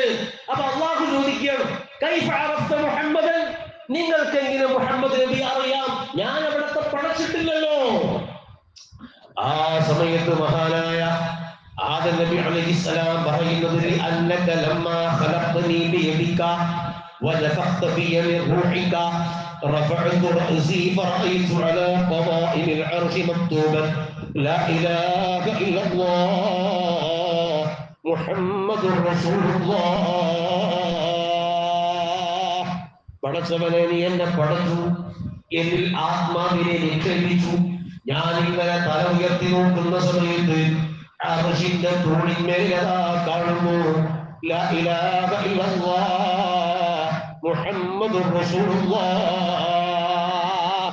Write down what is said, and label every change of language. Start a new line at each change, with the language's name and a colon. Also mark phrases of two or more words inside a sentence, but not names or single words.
Malayalam: അപ്പൊ അല്ലാഹു ചോദിക്കുകയാണ്,
Arabic: كيف عرفت محمدا,
Malayalam: നിങ്ങൾക്ക് എങ്ങനെ മുഹമ്മദ് നബി അറിയാം? ഞാൻ അവിടത്തെ പടച്ചിട്ടില്ലല്ലോ. ആ സമയത്ത് മഹാനായ ആദം നബി അലൈഹിസ്സലാം പറയുന്നത്,
Arabic: أنك لما خلقتني بيدك ونفخت في من روحك رفعت رأسي فرأيت على قضائم العرش مكتوبا لا إله إلا الله محمد رسول الله.
Malayalam: പടച്ചവനെ നീ എന്നെ പടച്ചു, എന്നിൽ ആത്മാവിനെ നിക്ഷേപിച്ചു. ഞാൻ ഇങ്ങനെ തല ഉയർത്തി നോക്കുന്ന സമയത്ത് അർശിന്റെ തൂണിന്മേലതാ കാണുന്നു
Arabic: لا إله إلا الله محمد رسول الله.